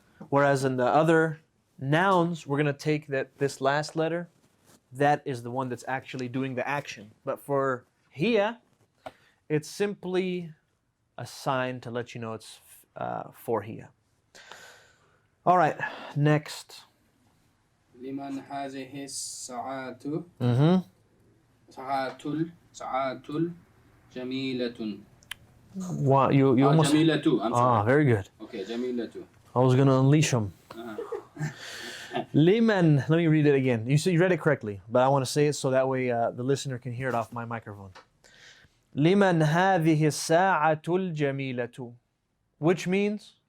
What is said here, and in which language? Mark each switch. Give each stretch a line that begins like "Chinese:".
English: Whereas in the other nouns, we're going to take this last letter. That is the one that's actually doing the action. But for here, it's simply a sign to let you know it's for here. All right, next.
Arabic: لمن هذه الساعة ساعة جميلة.
English: Wow, you almost. جميلة. I'm sorry. Very good. Okay, جميلة. I was going to unleash them. Liman, let me read it again. You read it correctly, but I want to say it so that way the listener can hear it off my microphone. Liman
Arabic: هذه الساعة الجميلة,
English: which means